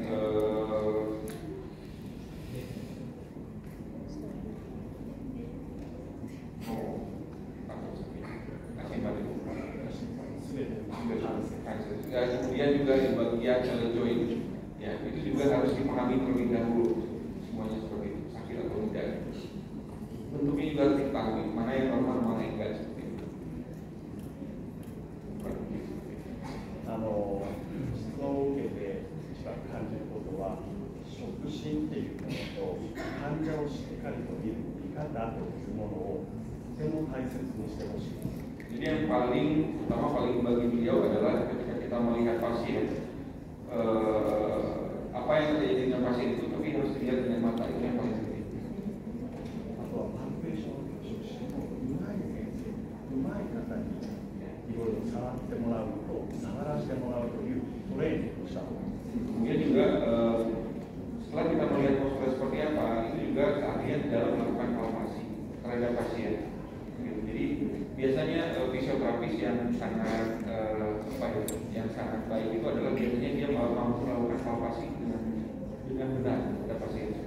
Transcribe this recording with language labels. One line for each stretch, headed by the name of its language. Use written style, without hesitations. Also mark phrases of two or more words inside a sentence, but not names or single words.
Indonesian: kemudian juga di bagian joint, ya itu juga harus dipahami terlebih dahulu semuanya seperti itu, sakit atau tidak. Bentuknya juga harus dipahami mana yang normal, mana yang enggak seperti itu.
Japanese: 質問を受けて一番感じることは、触診っていうものと患者をしっかりと見る見方というものをとても大切にしてほしい。
Indonesian: Jadi yang paling utama paling bagi beliau adalah ketika kita melihat pasien, apa yang terjadi dengan pasien itu tapi harus dilihat dengan mata, itu yang paling penting.
Japanese: あとはパルペーションの触診をうまい先生、うまい方にいろいろ触ってもらうと、触らせてもらうというトレーニングをした方がいい。
Indonesian: Kemudian juga setelah kita melihat postur seperti apa, itu juga keahlian dalam melakukan palpasi terhadap pasien. Jadi biasanya fisioterapis yang sangat yang sangat baik itu adalah biasanya dia mampu melakukan palpasi dengan benar pada pasien.